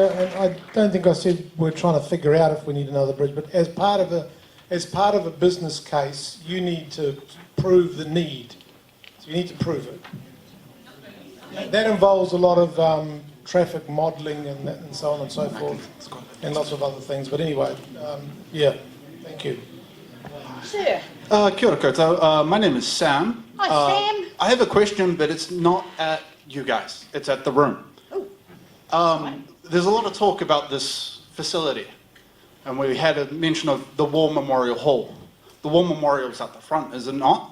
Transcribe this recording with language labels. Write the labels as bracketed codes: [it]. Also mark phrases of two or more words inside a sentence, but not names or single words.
[en] And I don't think I said we're trying to figure out if we need another bridge, but as part of a business case, you need to prove the need. So you need to prove it. That involves a lot of traffic modelling and so on and so forth, and lots of other things. But anyway, yeah, thank you. Sir. [mi] Kia ora koutou. [en] My name is Sam. Hi, Sam. I have a question, but it's not at you guys. It's at the room. There's a lot of talk about this facility, and we had a mention of the War Memorial Hall. The War Memorial is at the front, is it not?